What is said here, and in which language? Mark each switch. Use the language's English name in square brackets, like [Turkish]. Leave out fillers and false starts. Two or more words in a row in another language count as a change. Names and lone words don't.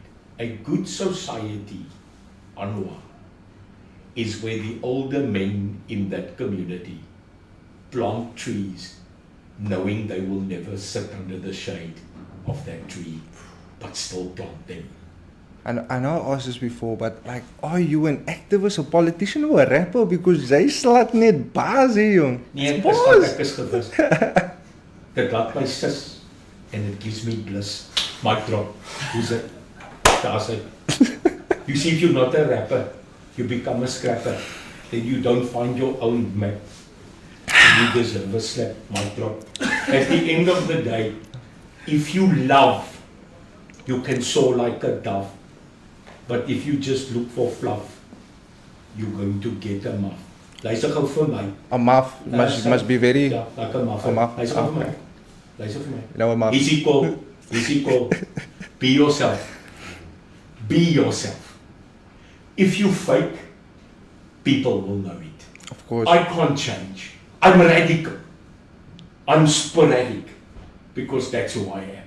[English] A good society, Anwar, is where the older men in that community plant trees knowing they will never sit under the shade of that tree, but still plant them. And I know I asked this before, but like, are you an activist, a politician, or a rapper? [Afrikaans] Because jy slaat net baas hier, jong. Nee, ek is gewis. Dit laat my sis [English] and it gives me bliss. Mic drop. Who's it? [Afrikaans] Daar's hy. [English] You see, if you're not a rapper, you become a scrapper. Then you don't find your own map. You deserve a slap. Mic drop. At the end of the day, if you love, you can soar like a dove. But if you just look for fluff, you're going to get a muff. [Afrikaans] Luister gou vir my. [English] A muff must be very... Ja, like a muff. A muff. [Afrikaans] Luister vir my. Luister vir my. Nou, [English] a muff. Easy call. Be yourself. Be yourself. If you fake, people will know it. Of course. I can't change. I'm radical. I'm sporadic. Because that's who I am.